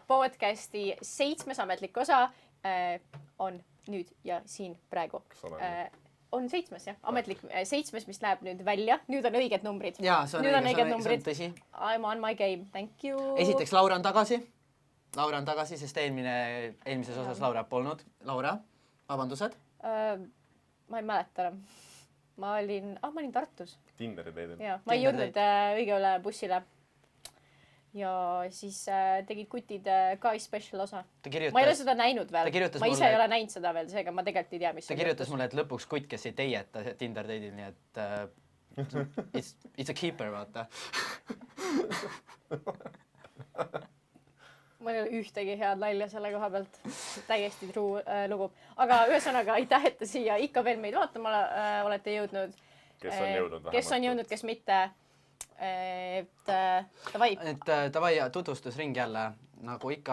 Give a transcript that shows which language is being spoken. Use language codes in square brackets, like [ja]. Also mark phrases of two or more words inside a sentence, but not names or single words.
[et] podcasti 7. ametlik osa on nüüd ja siin praegu. On 7. jah, ametlik 7, mis läheb nüüd välja. Nüüd on õiged numbrid. Jaa, see on õiged tõsi. [en] I'm on my game, thank you. [et] Esiteks Laura on tagasi, sest eelmises osas Laura polnud. Laura, vabandused? Ma ei mäleta enam. Ma olin Tartus. Tinderi teedel. Ma ei jõudnud õigele bussile. Ja siis tegid kutid ka special osa. Ma ei ole seda näinud veel. Ma ise ei ole näinud seda veel, seega ma tegelikult ei tea, mis ta kirjutas mulle, et lõpuks kutt, kes ei teieta Tinder teedil, nii et [en] it's a keeper, [et] vaata. Ma ei ole ühtegi head nalja selle koha pealt. Täiesti true lugu. Aga ühesõnaga, aitäh, et te siia ikka veel meid vaatama olete jõudnud. Kes on jõudnud, kes mitte. Davai tutvustusring jälle, nagu ikka.